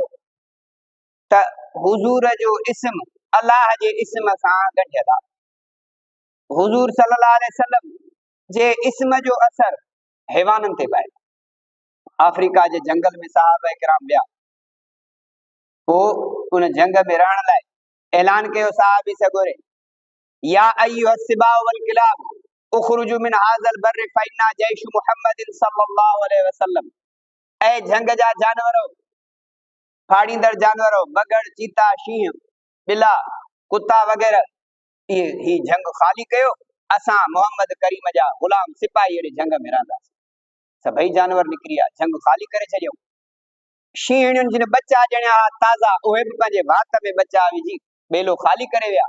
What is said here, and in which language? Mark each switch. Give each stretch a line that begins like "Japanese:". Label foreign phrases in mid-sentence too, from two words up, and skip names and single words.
Sindhi: त हुज़ूर जो इस्म अल्लाह जे इस्म सां गॾियल आहे। हुज़ूर
Arabic: صلى الله عليه وسلم
Sindhi: जे इस्म जो असर हैवाननि ते पए। अफ्रीका जे जंगल में सहाबा किराम विया, पोइ उन जंग में रहण लाइ ऐलान कयो साहबी सगोरे,
Arabic: يا أيها السباع والكلاب اخرجوا من هذا البر فإنا جيش محمد صلى الله عليه وسلم.
Sindhi: ऐ जंग जा जानवरो, फाड़ींदड़ जानवरो, बगड़, चीता, शींह, बिला, कुत्ता वग़ैरह, ही जंग ख़ाली कयो, असां मोहम्मद करीम जा गुलाम सिपाही अहिड़े जंग में रहंदासीं। सभई जानवर निकिरी विया, जंग ख़ाली करे छॾियऊं। शींहनि जिन बच्चा ॼणिया ताज़ा, उहे बि पंहिंजे भात में बच्चा विझी ॿेलो ख़ाली करे विया।